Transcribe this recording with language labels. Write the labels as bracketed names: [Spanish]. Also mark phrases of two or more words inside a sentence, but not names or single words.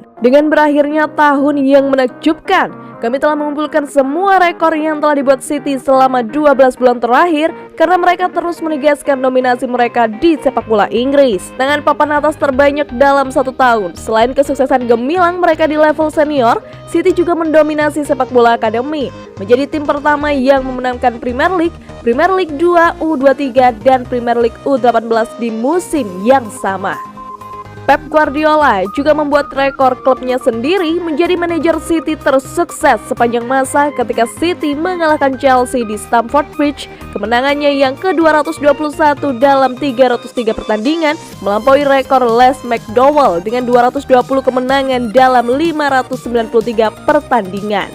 [Indonesian] Dengan berakhirnya tahun yang menakjubkan, kami telah mengumpulkan semua rekor yang telah dibuat City selama 12 bulan terakhir karena mereka terus menegaskan dominasi mereka di sepak bola Inggris. Dengan papan atas terbanyak dalam 1 tahun, selain kesuksesan gemilang mereka di level senior, City juga mendominasi sepak bola akademi, menjadi tim pertama yang memenangkan Premier League, Premier League 2, U23, dan Premier League U18 di musim yang sama. Pep Guardiola juga membuat rekor klubnya sendiri menjadi manajer City tersukses sepanjang masa ketika City mengalahkan Chelsea di Stamford Bridge, kemenangannya yang ke-221 dalam 303 pertandingan, melampaui rekor Les McDowell dengan 220 kemenangan dalam 593 pertandingan.